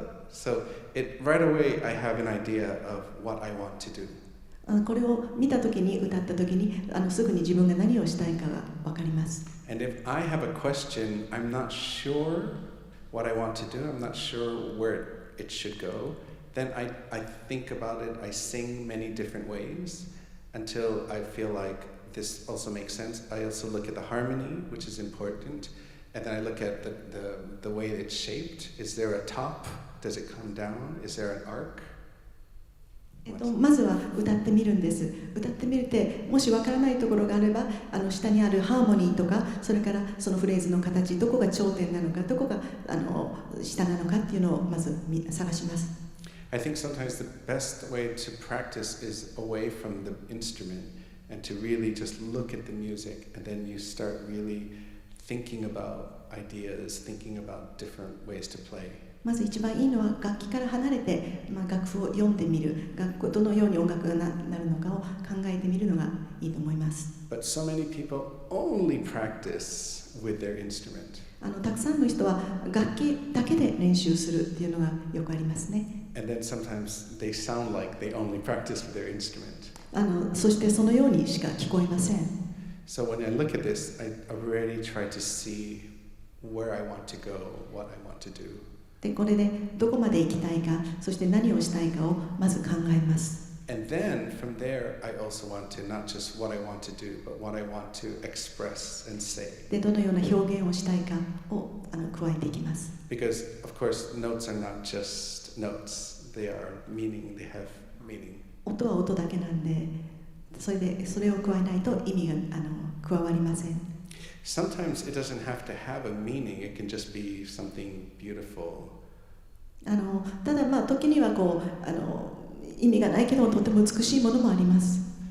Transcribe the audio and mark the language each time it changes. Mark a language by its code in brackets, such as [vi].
[en] So right away I have an idea of what I want to do. [ja] これを見たときに、歌ったときにすぐに自分が何をしたいかが分かります。 [en] And if I have a question, I'm not sure what I want to do, I'm not sure where it should go, then I think about it, I sing many different ways until I feel like this also makes sense. I also look at the harmony, which is important, and then I look at the way it's shaped. Is there a top? Does it come down? Is there an arc? [ja] まずは歌ってみるんです。歌ってみて、もしわからないところがあれば、下にあるハーモニーとか、それからそのフレーズの形、どこが頂点なのか、どこが下なのかっていうのをまず探します。 [en] I think sometimes the best way to practice is away from the instrument and to really just look at the music, and then you start really thinking about ideas, thinking about different ways to play. [ja] まず一番いいのは楽器から離れて、楽譜を読んでみる、どのように音楽がなるのかを考えてみるのがいいと思います。 [en] But so many people only practice with their instrument. [ja] たくさんの人は楽器だけで練習するっていうのがよくありますね。 [en] And then sometimes they sound like they only practice with their instrument. [ja] そしてそのようにしか聞こえません。 [en] So when I look at this, I already try to see where I want to go, what I want to do. [ja] でこれでどこまで行きたいか、そして何をしたいかをまず考えます。 [en] And then from there, I also want to not just what I want to do, but what I want to express and say. [ja] でどのような表現をしたいかを加えていきます。 [en] Because of course, notes are not just notes; they are meaning. They have meaning. [ja] 音は音だけなんで、それを加えないと意味が加わりません。 [en] Sometimes it doesn't have to have a meaning. It can just be something beautiful. [ja] ただ時には意味がないけどとても美しいものもあります。